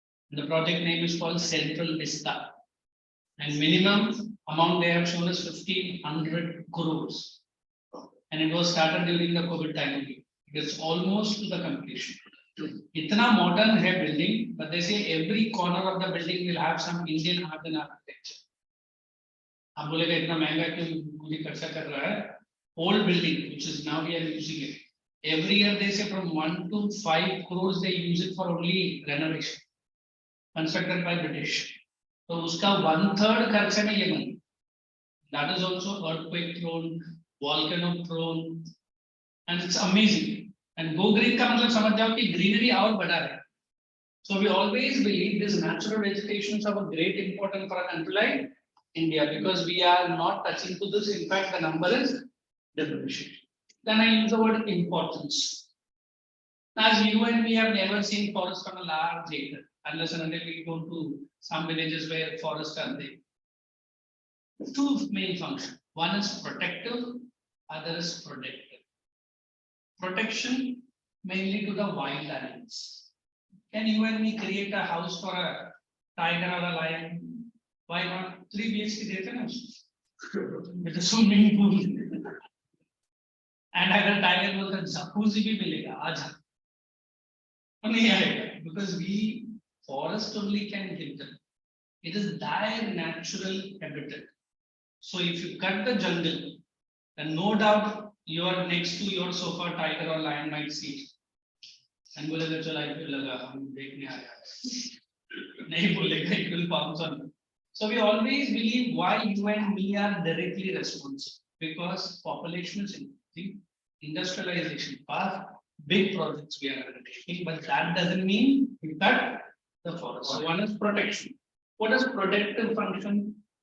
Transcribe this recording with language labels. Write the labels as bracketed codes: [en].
[en] The project name is called Central Vista. And minimum amount they have shown is 1,500 crores. And it was started during the COVID time. It is almost to the completion. [hi] Itna modern hai [en] building, but they say every corner of the building will have some Indian art and architecture. [hi] आप बोलेगा इतना महंगा क्यों मुझे खर्चा कर रहा है? [en] Old building, which is now we are using it. Every year they say from 1 to 5 crores they use it for only renovation. Constructed by British. [hi] So uska 1/3 खर्चे में ये बनी. [en] That is also earthquake prone, volcano prone, and it's amazing. [hi] And go green का मतलब समझ जाओ कि greenery और बढ़ा है. [en] So we always believe this natural vegetation is of a great importance for a country like India because we are not touching to this. In fact, the number is diminishing. Then I use the word importance. As you and me have never seen forest on a large acre, unless and until we go to some villages where forests are there. two main functions. One is protective, other is protective. Protection mainly to the wild animals. Can you and me create a house for a tiger or a lion? Why not? [hi] 3 BHK देते ना उसको [en] with a swimming pool. [hi] And अगर tiger बोलता है jacuzzi भी मिलेगा आजा नहीं आएगा [en] because we forest only can give them. It is their natural habitat. So if you cut the jungle, then no doubt you are next to your sofa, tiger or lion might see. [hi] And बोलेगा चल IPL लगा हम देखने आया नहीं बोलेगा [en] it will pounce on you. So we always believe why you and me are directly responsible because population is increasing, industrialization path, big projects we are undertaking, but that doesn't mean we cut the forest. So one is protection. What is protective function?